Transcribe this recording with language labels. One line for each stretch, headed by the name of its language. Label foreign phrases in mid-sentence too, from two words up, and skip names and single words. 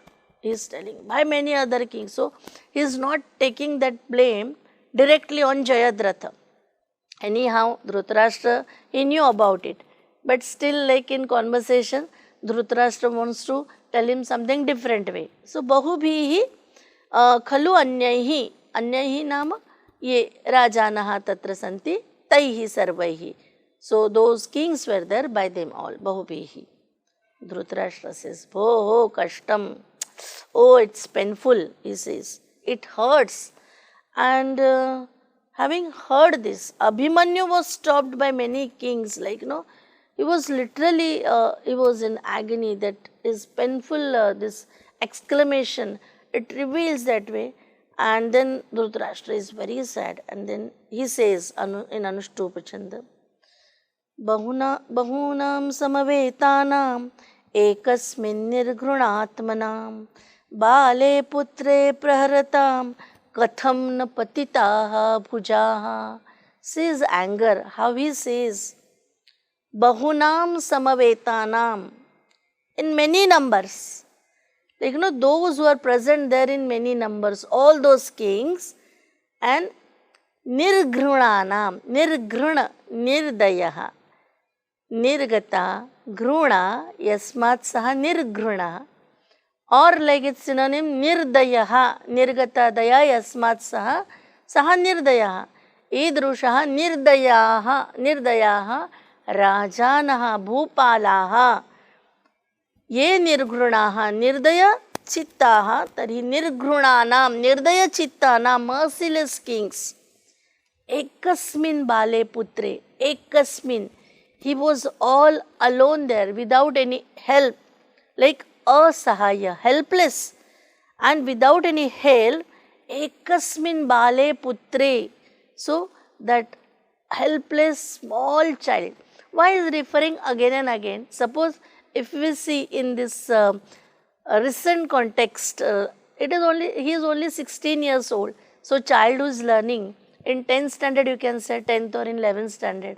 English: He is telling by many other kings. So, he is not taking that blame directly on Jayadratha. Anyhow, Dhritarashtra, he knew about it. But still, like in conversation, Dhritarashtra wants to tell him something different way. So,
Sanskrit: बहुभिः खलु अन्यैः. अन्यैः नाम ये राजानः तत्र सन्ति तैः सर्वैः.
English: So, those kings were there by them all.
Sanskrit: Bahubhihi.
English: Dhritarashtra says, oh, kashtam. Oh, it's painful, he says. It hurts. And having heard this, Abhimanyu was stopped by many kings. Like, he was literally, he was in agony. That is painful, this exclamation. It reveals that way. And then Dhritarashtra is very sad. And then he says in Anuštupachanda,
Sanskrit: बहूनां समवेतानाम् एकस्मिन् निर्घृणात्मनाम् बाले पुत्रे प्रहरताम् कथं न पतितः भुजः.
English: Says anger, how he says
Sanskrit: बहूनां समवेतानाम्,
English: in many numbers. Like, those who are present there in many numbers, all those kings, and
Sanskrit: निर्घृणानाम्, निर्घृण, निर्दयः, निर्गत, घृणा, यस्मात् सः निर्घृण,
English: or like its synonym
Sanskrit: निर्दयः, निर्गता दया यस्मात् सः, सः निर्दयः, ईदृशाः निर्दयाः, राजानः भूपालाः, ये निर्घृणाः, निर्दय चित्ताः, तर्हि निर्घृणानाम्, निर्दय चित्तानाम्,
English: merciless kings.
Sanskrit: एकस्मिन् बाले पुत्रे, एकस्मिन्.
English: He was all alone there without any help, like asahaya, helpless, and without any help,
Sanskrit: एकस्मिन् बाले पुत्रे.
English: So, that helpless small child. Why is referring again and again? Suppose if we see in this recent context, he is only 16 years old. So child who is learning in 10th standard, you can say 10th or in 11th standard.